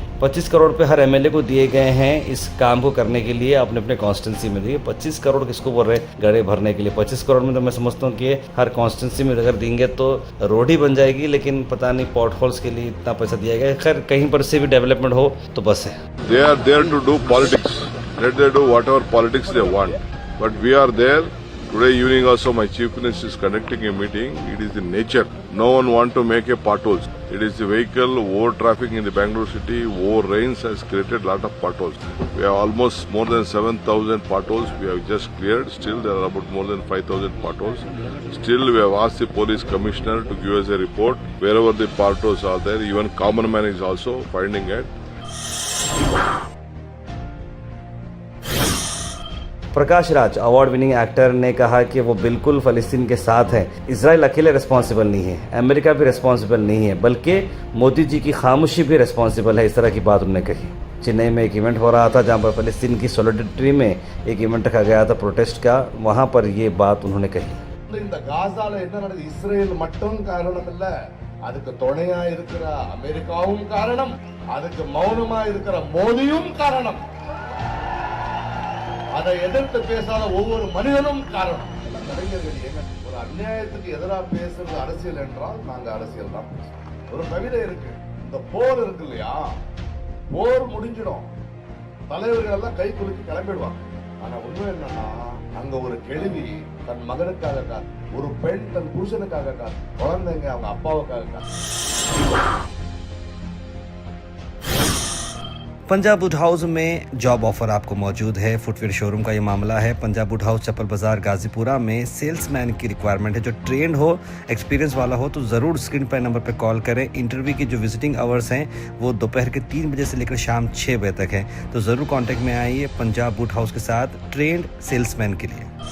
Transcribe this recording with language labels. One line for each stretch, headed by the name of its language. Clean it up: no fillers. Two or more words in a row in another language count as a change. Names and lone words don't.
Hindi: 25 करोड़ पे हर एमएलए को दिए गए हैं इस काम को करने के लिए अपने अपने कॉन्स्टिट्यूंसी में। देखिए 25 करोड़ किसको बोल रहे हैं गड्ढे भरने के लिए। 25 करोड़ में तो मैं समझता हूँ कि हर कॉन्स्टिट्यूंसी में अगर देंगे तो रोड ही बन जाएगी, लेकिन पता नहीं पॉट होल्स के लिए इतना पैसा दिया गया। खैर कहीं पर से भी डेवलपमेंट हो तो बस है।
English: They are there to do politics. Let them do whatever politics they want. But we are there. Today evening also my chief minister is conducting a meeting. It is the nature. No one want to make a potholes. It is the vehicle, over traffic in the Bangalore city, over rains has created lot of potholes. We have almost more than 7,000 potholes we have just cleared. Still there are about more than 5,000 potholes. Still we have asked the police commissioner to give us a report wherever the potholes are there. Even common man is also finding it.
Hindi: प्रकाश राज
English: award winning actor
Hindi: ने कहा कि वो बिल्कुल फ़लस्तीन के साथ हैं। इजराइल अकेले रिस्पॉन्सिबल नहीं है, अमेरिका भी रिस्पॉन्सिबल नहीं है, बल्कि मोदी जी की खामोशी भी रिस्पॉन्सिबल है। इस तरह की बात उन्होंने कही। चेन्नई में एक इवेंट हो रहा था जहां पर फ़लस्तीन की सॉलिडेरिटी में एक इवेंट रखा गया था प्रोटेस्ट का, वहां पर ये बात उन्होंने कही।
Tamil: இந்த காசால என்ன நடக்குது இஸ்ரேல் மட்டும் காரணம் இல்ல, அதுக்கு துணையா இருக்கிற அமெரிக்காவும் காரணம், அதுக்கு மௌனமா இருக்கிற மோடியும் காரணம், அதை எதிர்த்து பேசாத ஒவ்வொரு மனிதனும் காரணம். கலைஞர்கள் என்ன ஒரு அநியாயத்துக்கு எதிராக பேசுறது அரசியல் என்றால் நாங்க அரசியல் தான் பேசுறோம். ஒரு கவிதை இருக்கு, இந்த போர் இருக்கு இல்லையா, போர் முடிஞ்சிடும், தலைவர்கள் எல்லாம் கை குலுக்கி கிளம்பிடுவாங்க. ஆனா உண்மை என்னன்னா அங்க ஒரு கேள்வி தன் மகனுக்காக காத்து, ஒரு பெண் தன் புருஷனுக்காக காத்து, குழந்தைங்க அவங்க அப்பாவுக்காக காத்து.
Hindi: पंजाब वुड हाउस में
English: job offer
Hindi: आपको मौजूद है।
English: footwear showroom
Hindi: का ये मामला है। पंजाब वुड हाउस चप्पल बाजार गाजीपुरा में सेल्समैन की रिक्वायरमेंट है। जो ट्रेंड हो, एक्सपीरियंस वाला हो तो ज़रूर स्क्रीन पर नंबर पर कॉल करें। इंटरव्यू की जो
English: visiting hours
Hindi: हैं वो दोपहर के 3 बजे से लेकर शाम 6 बजे तक है, तो ज़रूर कॉन्टैक्ट में आइए पंजाब वुड हाउस के साथ
English: trained salesman
Hindi: के लिए।